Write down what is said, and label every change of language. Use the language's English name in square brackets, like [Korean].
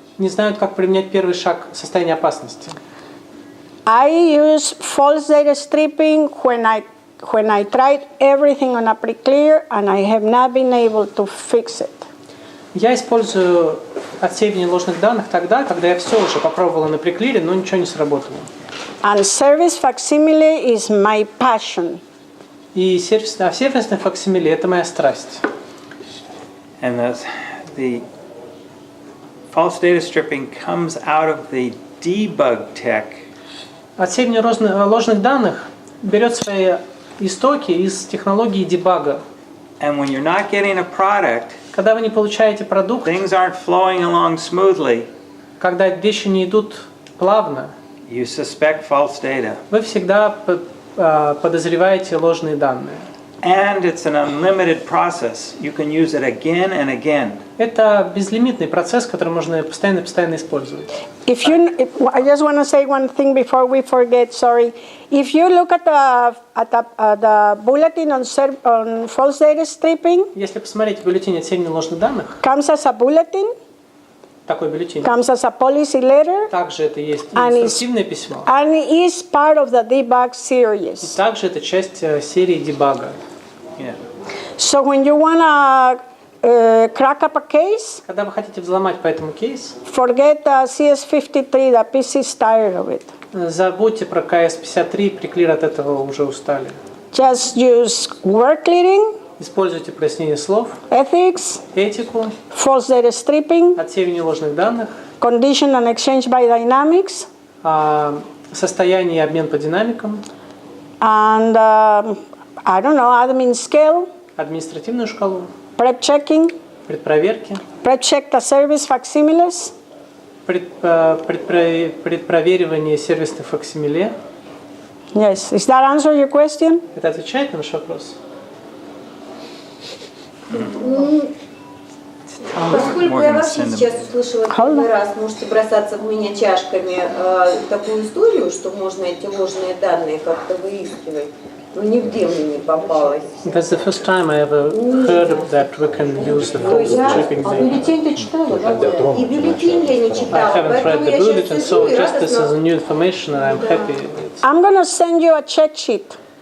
[Russian] Не знают, как применять первый шаг состояния опасности. [English] I use false data stripping when I tried everything on a pre-clear and I have not been able to fix it. [Russian] Я использую отсеивание ложных данных тогда, когда я все уже попробовала на преклире, но ничего не сработало. [English] And service facsimile is my passion. [Russian] И сервисное факсимиле – это моя страсть. [English] And the false data stripping comes out of the debug tech. [Russian] Отсеивание ложных данных берет свои истоки из технологии дебага. [English] And when you're not getting a product, [Russian] Когда вы не получаете продукт, [English] things aren't flowing along smoothly, [Russian] когда вещи не идут плавно, [English] you suspect false data. [Russian] вы всегда подозреваете ложные данные. [English] And it's an unlimited process. You can use it again and again. [Russian] Это безлимитный процесс, который можно постоянно использовать. [English] I just want to say one thing before we forget. Sorry, if you look at the bulletin on false data stripping, [Russian] Если посмотреть бюллетень отсеивания ложных данных, [English] comes as a bulletin, [Russian] такой бюллетень, [English] comes as a policy letter, [Russian] также это есть [English] and [Russian] инструктивное письмо, [English] and is part of the debug [Russian] и [English] series. [Russian] также это часть серии дебага. [English] Yeah. So when you want to crack up a case, [Russian] Когда вы хотите взломать по этому кейсу, [English] forget the CS53. The PC is tired of it. [Russian] забудьте про КС-53, приклир от этого уже устали. [English] Just use word clearing, [Russian] Используйте прояснение слов, [English] ethics, [Russian] этику, [English] false data stripping, [Russian] отсеивание ложных данных, [English] condition and exchange by dynamics, [Russian] состояние и обмен по динамикам, [English] and I don't know, admin scale, [Russian] административную шкалу, [English] prep checking, [Russian] предпроверки, [English] prep check the service facsimiles, [Russian] предпроверивание сервисных факсимиле. [English] Yes, does that answer your question? [Russian] Это отвечает на ваш вопрос? Поскольку я вообще сейчас услышала первый раз, можете бросаться в меня чашками, такую историю, что можно эти ложные данные как-то выискивать, но нигде мне не попалось. [English] That's the first time I ever heard of that we can use the false stripping [Russian] А [English] data. [Russian] бюллетень ты читала, да? И бюллетень я не [English] I [Russian] читала, [English] haven't read [Russian] поэтому [English] the [Russian] я [English] bulletin, [Russian] сейчас [English] so [Russian] сижу и [English] just this is a [Russian] радостно... [English] new information and I'm happy. I'm going to send you a check sheet